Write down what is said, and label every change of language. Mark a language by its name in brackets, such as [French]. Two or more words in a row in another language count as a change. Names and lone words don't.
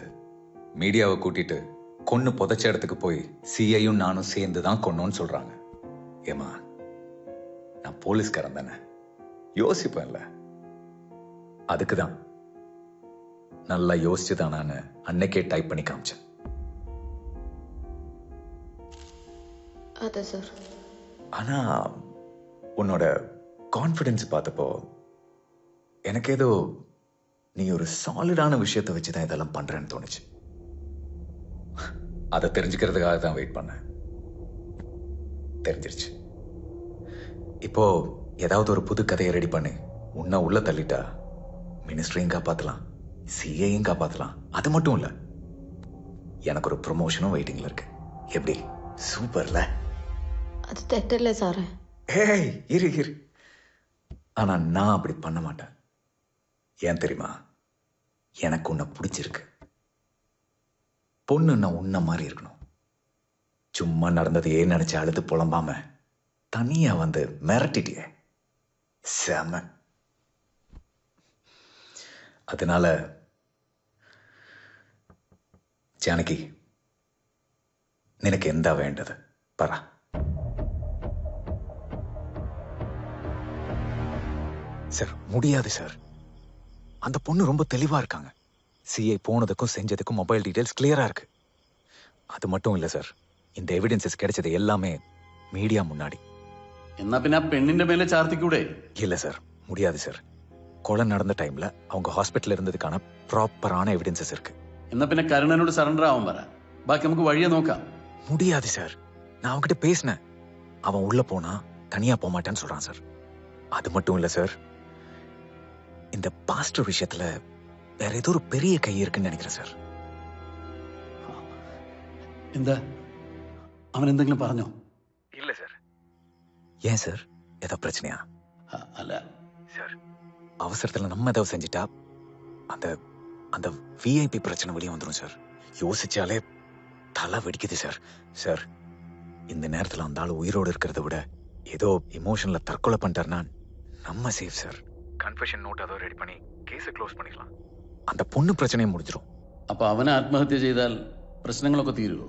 [Tamil] மீடியாவை கூட்டிட்டு கொன்னு புதைச்ச இடத்துக்கு போய் CIயும் நானும் சேர்ந்து தான் கொன்னோன்னு சொல்றாங்க. ஏமா, நான் போலீஸ்காரன் தானே, யோசிப்பேன்ல. அதுக்குதான் நல்லா யோசிச்சுதான் நான் அன்னைக்கே டைப் பண்ணி காமிச்சேன். [Malayalam] അതെ സർ. [Tamil] ஆனா உன்னோட கான்ஃபிடன்ஸ் பார்த்தப்போ எனக்கு ஏதோ நீ ஒரு சாலிடான விஷயத்தை வச்சுதான் இதெல்லாம் பண்றேன்னு தோணுச்சு. அதை தெரிஞ்சுக்கிறதுக்காக தான் வெயிட் பண்ணேன். தெரிஞ்சிருச்சு. இப்போ ஏதாவது ஒரு புது கதையை ரெடி பண்ணி உன்னை உள்ள தள்ளிட்டா மினிஸ்ட்ரியும் காப்பாத்தலாம், சிஏயும் காப்பாத்தலாம். அது மட்டும் இல்ல, எனக்கு ஒரு ப்ரொமோஷனும் வெயிட்டிங்ல இருக்கு. எப்படி? சூப்பர்ல? [Malayalam] அது തെറ്റല്ലേ സാറേ? [Tamil] ஏய் இரு இரு. ஆனா நான் அப்படி பண்ண மாட்டேன். ஏன் தெரியுமா? எனக்கு உன்னை பிடிச்சிருக்கு. பொண்ணுன்னா உன்ன மாதிரி இருக்கணும். சும்மா நடந்ததையே நினைச்சு அழுது புலம்பாம தனியா வந்து மிரட்டிட்டியே, செம. அதனால ஜானகி, [Malayalam] നിനക്ക് എന്താ വേണ്ടത് പറ. [Tamil] சார் முடியாது சார். அந்த பொண்ணு ரொம்ப தெளிவா இருக்காங்க. சிஐ போனதுக்கும் செஞ்சதுக்கும் [English] mobile details [Tamil] கிளியரா இருக்கு. அது மட்டும் இல்ல சார், இந்த எவிடன்சஸ் கிடைச்சது எல்லாமே மீடியா முன்னாடி. [Malayalam] എന്നാ പിന്നെ പെണ്ണിന്റെ മേലെ ചാർത്തിക്കൂടെ? [Tamil] இல்ல சார், முடியாது சார். கொலை நடந்த டைம்ல அவங்க ஹாஸ்பிட்டல் இருந்ததுக்கான ப்ராப்பரான எவிடன்சஸ் இருக்கு. [Malayalam] എന്നാ പിന്നെ കരുണനോട് സറണ്ടർ ആവാൻ പറ. ബാക്കി നമുക്ക് വഴിയെ നോക്കാം. [Tamil] முடியாது சார். நான் அவன்கிட்ட பேசினேன். அவன் உள்ள போனா தனியா போக மாட்டேன்னு சொல்றான் சார். அது மட்டும் இல்ல சார், இந்த பாஸ்டர் விஷயத்துல வேற ஏதோ ஒரு பெரிய கை இருக்குன்னு நினைக்கிறேன் சார். [Malayalam] എന്താ അവൻ എന്തെങ്കിലും പറഞ്ഞോ? [Tamil] இல்ல சார். ஏன் சார், ஏதோ பிரச்சனையா? [Malayalam] അല്ല [Tamil] சார், அவசரத்துல நம்ம ஏதாவது செஞ்சுட்டா அந்த அந்த விஐபி பிரச்சனை வெளியே வந்துடும் சார். யோசிச்சாலே தலை வெடிக்குது சார். சார், இந்த நேரத்துல அந்த ஆள் உயிரோடு இருக்கிறத விட ஏதோ இமோஷன்ல தற்கொலை பண்ணிட்டாருன்னா நம்ம சேஃப் சார். [English] confession note [Tamil] அதோ ரெடி பண்ணி கேஸை க்ளோஸ் பண்ணிக்கலாம். அந்த பொண்ணு பிரச்சனையை முடிஞ்சிடும். [Malayalam] അപ്പൊ അവനെ ആത്മഹത്യ ചെയ്താൽ പ്രശ്നങ്ങളൊക്കെ തീരുമോ?